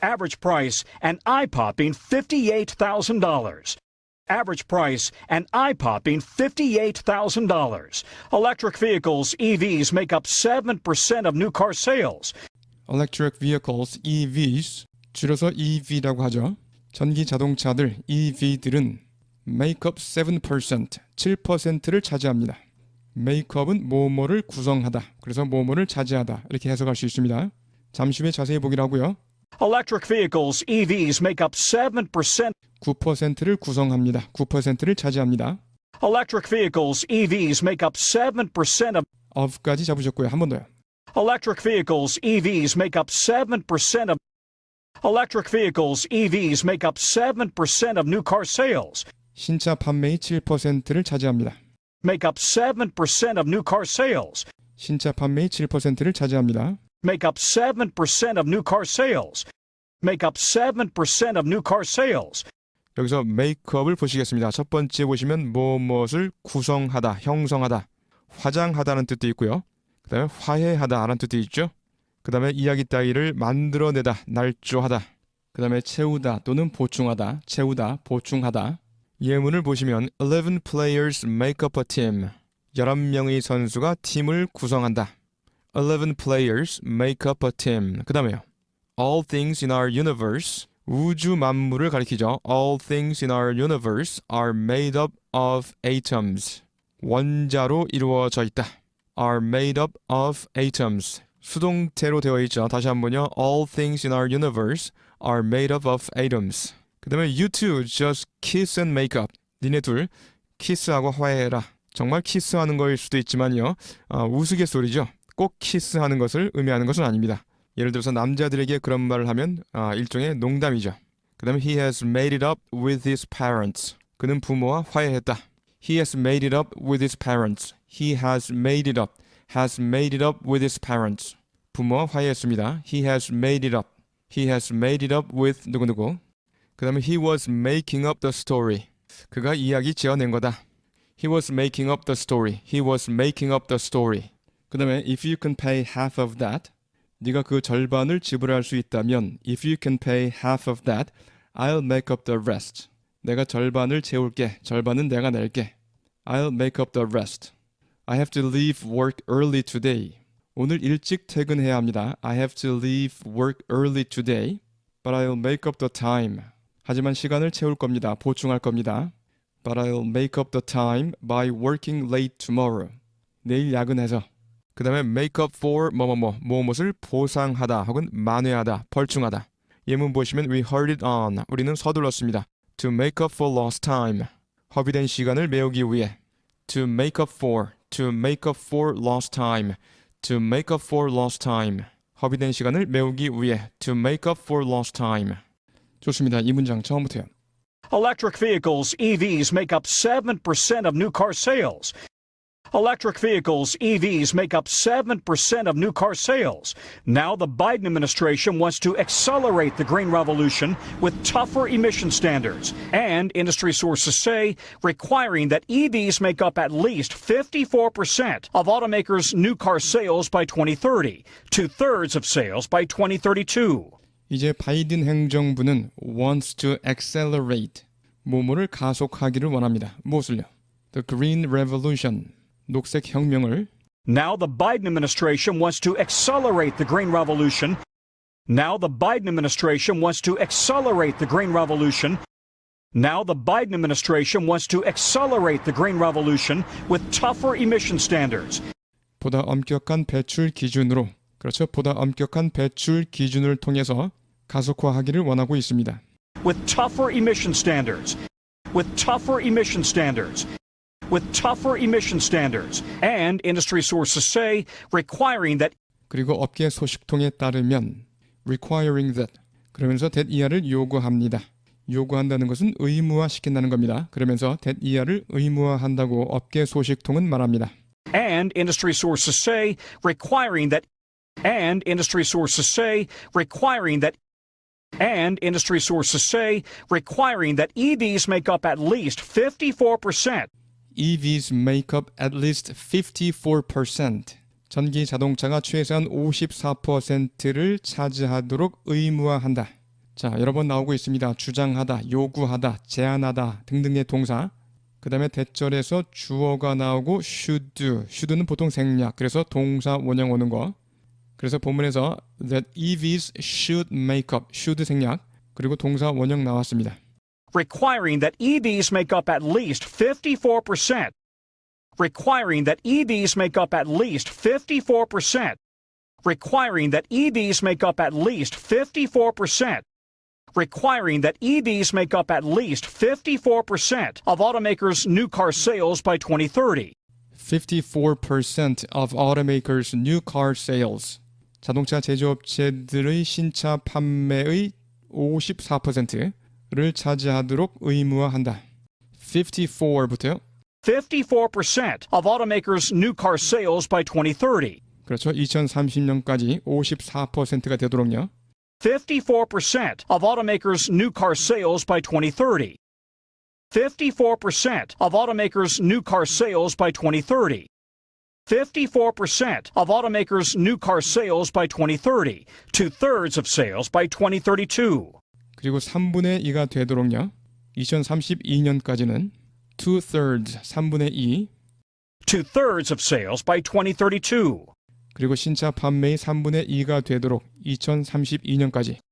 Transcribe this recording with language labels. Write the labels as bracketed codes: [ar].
[en] Average price, an eye-popping $58,000. Average price, an eye-popping $58,000. Electric vehicles, EVs, make up 7% of new car sales. Electric vehicles, EVs, [ko] 줄여서 EV라고 하죠. 전기 자동차들, EV들은 [en] make up 7%, [ko] 7%를 차지합니다. [en] make up은 [ko] 뭐뭐를 구성하다, 그래서 뭐뭐를 차지하다 이렇게 해석할 수 있습니다. 잠시 후에 자세히 보기로 하고요. [en] Electric vehicles, EVs, make up 7%. [ko] 9%를 구성합니다. 9%를 차지합니다. [en] Electric vehicles, EVs, make up 7% of까지 [ko] 잡으셨고요. 한 번 더요. [en] Electric vehicles, EVs, make up 7% of Electric vehicles, EVs, make up 7% of new car sales. [ko] 신차 판매의 7%를 차지합니다. [en] Make up 7% of new car sales. [ko] 신차 판매의 7%를 차지합니다. [en] Make up 7% of new car sales. Make up 7% of new car sales. [ko] 여기서 메이크업을 보시겠습니다. 첫 번째 보시면 무엇을 구성하다, 형성하다, 화장하다는 뜻도 있고요. 그 다음에 화해하다라는 뜻도 있죠. 그 다음에 이야기 따위를 만들어내다, 날조하다. 그 다음에 채우다 또는 보충하다, 채우다, 보충하다. 예문을 보시면 [en] 11 players make up a team. [ko] 11명의 선수가 팀을 구성한다. [en] 11 players make up a team. [ko] 그 다음에요. [en] All things in our universe. [ko] 우주 만물을 가리키죠. [en] All things in our universe are made up of atoms. [ko] 원자로 이루어져 있다. [en] are made up of atoms. [ko] 수동태로 되어 있죠. 다시 한번요. [en] All things in our universe are made up of atoms. [ko] 그 다음에 [en] you two just kiss and make up. [ko] 니네 둘 키스하고 화해해라. 정말 키스하는 거일 수도 있지만요. 우스갯소리죠. 꼭 키스하는 것을 의미하는 것은 아닙니다. 예를 들어서 남자들에게 그런 말을 하면 일종의 농담이죠. 그 다음에 [en] he has made it up with his parents. [ko] 그는 부모와 화해했다. [en] He has made it up with his parents. He has made it up. Has made it up with his parents. [ko] 부모와 화해했습니다. [en] He has made it up. He has made it up with [ko] 누구누구. 그 다음에 [en] he was making up the story. [ko] 그가 이야기 지어낸 거다. [en] He was making up the story. He was making up the story. 그 다음에 if you can pay half of that. [ko] 네가 그 절반을 지불할 수 있다면 [en] if you can pay half of that, I'll make up the rest. [ko] 내가 절반을 채울게. 절반은 내가 낼게. [en] I'll make up the rest. I have to leave work early today. [ko] 오늘 일찍 퇴근해야 합니다. [en] I have to leave work early today, but I'll make up the time. [ko] 하지만 시간을 채울 겁니다. 보충할 겁니다. [en] But I'll make up the time by working late tomorrow. [ko] 내일 야근해서 그 다음에 [en] make up for [ko] 무엇을 보상하다 혹은 만회하다, 벌충하다. 예문 보시면 [en] we hurried on. [ko] 우리는 서둘렀습니다. [en] To make up for lost time. [ko] 허비된 시간을 메우기 위해. [en] To make up for lost time. To make up for lost time. [ko] 허비된 시간을 메우기 위해. [en] To make up for lost time. [ko] 좋습니다. 이 문장 처음부터요. [en] Electric vehicles, EVs, make up 7% of new car sales. Electric vehicles, EVs, make up 7% of new car sales. Now the Biden administration wants to accelerate the green revolution with tougher emission standards, and industry sources say requiring that EVs make up at least 54% of automakers' new car sales by 2030, 2/3 of sales by 2032. [ko] 이제 바이든 행정부는 [en] wants to accelerate, [ko] 뭐뭐를 가속하기를 원합니다. 무엇을요? [en] The Green Revolution, [ko] 녹색 혁명을. [en] Now the Biden administration wants to accelerate the green revolution. Now the Biden administration wants to accelerate the green revolution. Now the Biden administration wants to accelerate the green revolution with tougher emission standards. [ko] 보다 엄격한 배출 기준으로, 그렇죠. 보다 엄격한 배출 기준을 통해서 가속화하기를 원하고 있습니다. [en] With tougher emission standards. With tougher emission standards. With tougher emission standards. And industry sources say requiring that. [ko] 그리고 업계 소식통에 따르면 [en] requiring that, [ko] 그러면서 that 이하를 요구합니다. 요구한다는 것은 의무화시킨다는 겁니다. 그러면서 that 이하를 의무화한다고 업계 소식통은 말합니다. [en] And industry sources say requiring that. And industry sources say requiring that. And industry sources say requiring that EVs make up at least 54%. EVs make up at least 54%. [ko] 전기 자동차가 최소한 54%를 차지하도록 의무화한다. 자, 여러 번 나오고 있습니다. 주장하다, 요구하다, 제안하다 등등의 동사. 그 다음에 대절에서 주어가 나오고 should는 보통 생략, 그래서 동사 원형 오는 거. 그래서 본문에서 [en] that EVs should make up, [ko] should 생략, 그리고 동사 원형 나왔습니다. [en] Requiring that EVs make up at least 54%. Requiring that EVs make up at least 54%. Requiring that EVs make up at least 54%. Requiring that EVs make up at least 54% of automakers' new car sales by 2030. 54% of automakers' new car sales. [ko] 자동차 제조업체들의 신차 판매의 54%를 차지하도록 의무화한다. 54부터요. [en] 54% of automakers' new car sales by 2030. [ko] 그렇죠. 2030년까지 54%가 되도록요. [en] 54% of automakers' new car sales by 2030. 54% of automakers' new car sales by 2030. 54% of automakers' new car sales by 2030. 2/3 of sales by 2032. [ko] 그리고 3분의 2가 되도록요. 2032년까지는 2/3, 3분의 2. [en] 2/3 of sales by 2032. [ko] 그리고 신차 판매의 3분의 2가 되도록 2032년까지.